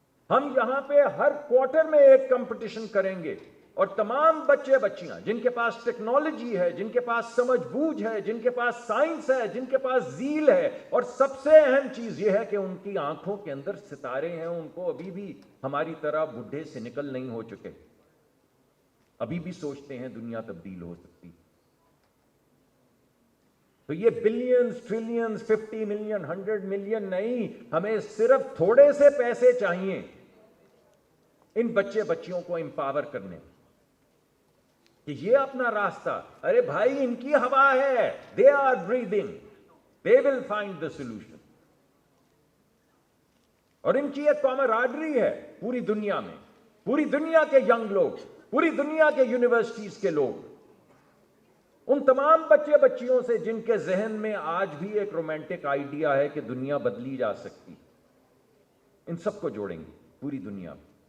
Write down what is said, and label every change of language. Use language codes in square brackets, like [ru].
[ur] ہم یہاں پہ ہر کوارٹر میں ایک کمپٹیشن کریں گے, اور تمام بچے بچیاں جن کے پاس ٹیکنالوجی ہے, جن کے پاس سمجھ بوجھ ہے, جن کے پاس سائنس ہے, جن کے پاس ذیل ہے, اور سب سے اہم چیز یہ ہے کہ ان کی آنکھوں کے اندر ستارے ہیں, ان کو ابھی بھی ہماری طرح بڈھے سے نکل نہیں ہو چکے, ابھی بھی سوچتے ہیں دنیا تبدیل ہو سکتی. تو یہ بلینز, ٹریلینز, 50 ملین, 100 ملین نہیں, ہمیں صرف تھوڑے سے پیسے چاہیے ان بچے بچیوں کو امپاور کرنے, کہ یہ اپنا راستہ. ارے بھائی, ان کی ہوا ہے, [en] they are breathing, they will find the solution. [ur] اور ان کی ایک کامرادری ہے پوری دنیا میں, پوری دنیا کے ینگ لوگ, پوری دنیا کے یونیورسٹیز کے لوگ, ان تمام بچے بچیوں سے جن کے ذہن میں آج بھی ایک رومانٹک آئیڈیا ہے کہ دنیا بدلی جا سکتی, ان سب کو جوڑیں گے پوری دنیا میں.